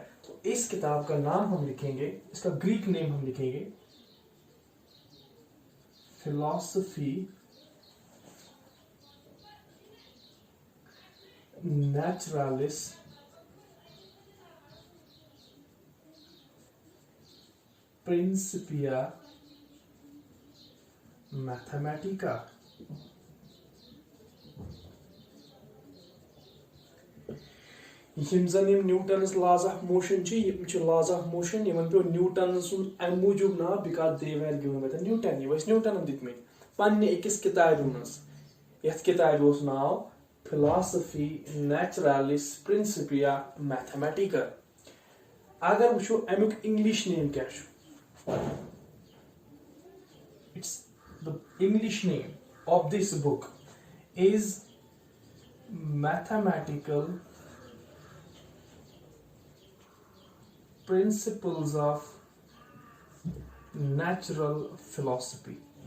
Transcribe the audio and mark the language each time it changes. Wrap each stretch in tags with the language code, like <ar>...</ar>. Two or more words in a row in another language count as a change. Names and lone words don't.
<hi>तो इस किताब का नाम हम लिखेंगे, इसका</hi> <en>Greek name</en> <hi>हम लिखेंगे फिलॉसफी नेचुरलिस प्रिंसिपिया मैथमेटिका।</hi> <ks>यम जन</ks> <en>Newton's laws of motion laws of motion</en> <ks>यमन पे न्यूटन सुन अम मूजूब ना</ks> <en>because they were given by Newton.</en> <ks>ये न्यूटन दितमित पन्ने अकिस किताब मज, यथ किताब ओस नाव फिलॉसफी नेचुरलिस प्रिंसिपिया मैथमेटिका। अगर वो अमुक</ks> <en>English name</en> <ks>क्या,</ks> <en>It's the English name of this book is Mathematical Principles of Natural Philosophy.</en>